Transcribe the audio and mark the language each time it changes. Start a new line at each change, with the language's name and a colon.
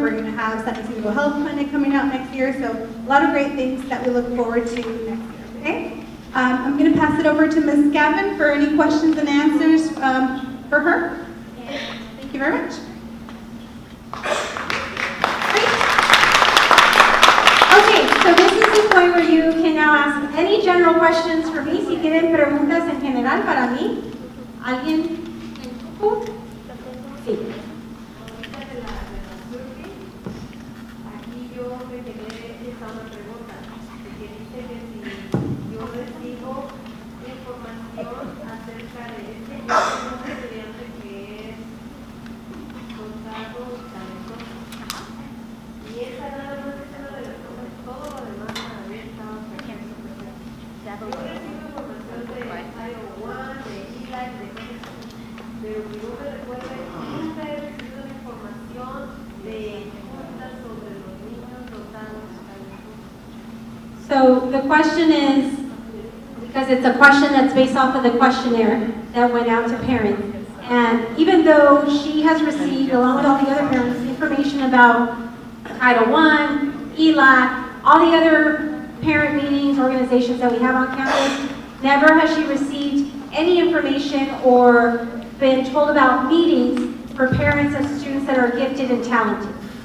English: We're going to have San Isidro Health Clinic coming out next year. So a lot of great things that we look forward to next year. Okay? I'm going to pass it over to Ms. Gavin for any questions and answers for her. Thank you very much. Great. general questions for me,
Spanish: si tienen preguntas en general para mí, ¿alguien en grupo? Sí. Aquí yo me quedé esta una pregunta, que dice que si yo recibo información acerca de este, yo tengo un estudiante que es dotado talentoso. Y esa nada más es una de las cosas, todo lo demás para mí estaba perfecto. Yo recibo información de IO1, de ELAC, de cosas, pero que yo me recuerde, nunca he recibido la información de sobre los niños dotados talentosos.
English: So the question is, because it's a question that's based off of the questionnaire that went out to parents. And even though she has received, along with all the other parents, information about Title I, ELAC, all the other parent meetings, organizations that we have on campus, never has she received any information or been told about meetings for parents of students that are gifted and talented.